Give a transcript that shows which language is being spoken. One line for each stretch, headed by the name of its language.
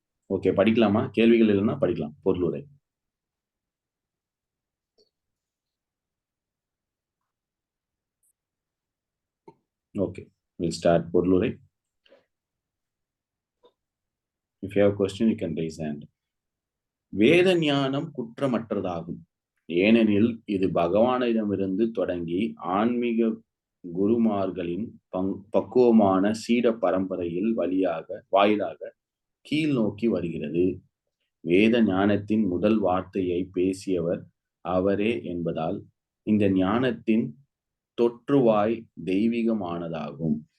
Tamil: Okay, படிக்கலாமா? கேள்விகள் இல்லைன்னா படிக்கலாம். பொருளுரை.
English: Okay, we'll start பொருளுரை. If you have a question, you can raise hand.
Tamil: வேத ஞானம் குற்றமற்றதாகும், ஏனெனில் இது பகவானிடமிருந்து தொடங்கி ஆன்மீக குருமார்களின் பக்குவமான சீட பரம்பரையில் வாயிலாக கீழ் நோக்கி வருகிறது. வேத ஞானத்தின் முதல் வார்த்தையை பேசியவர் அவரே என்பதால் இந்த ஞானத்தின் தோற்றுவாய் தெய்வீகமானதாகும்.